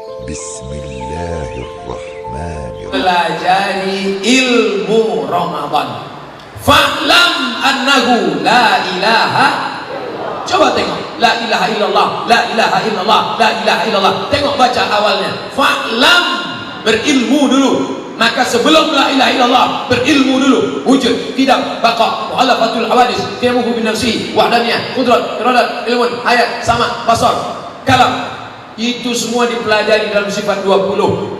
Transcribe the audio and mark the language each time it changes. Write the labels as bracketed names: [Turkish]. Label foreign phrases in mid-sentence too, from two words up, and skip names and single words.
[Arabic] بسم الله الرحمن الرحيم. [Indonesian] Pelajari ilmu Ramadan. [Arabic] فاعلم أنه لا إله. Coba tengok, لا إله إلا الله, لا إله إلا الله, لا إله إلا الله. [Indonesian] Tengok baca awalnya. Fa'lam, berilmu dulu. Maka sebelum [Arabic] لا إله إلا الله, [Indonesian] berilmu dulu. Wujud, tidak, baqa, [Arabic] مخالفته للحوادث قيامه بنفسه, [Indonesian] wahdaniyah, kudrat, iradat, ilmun, hayat, sama, basar, kalam. Itu semua dipelajari dalam sifat 20.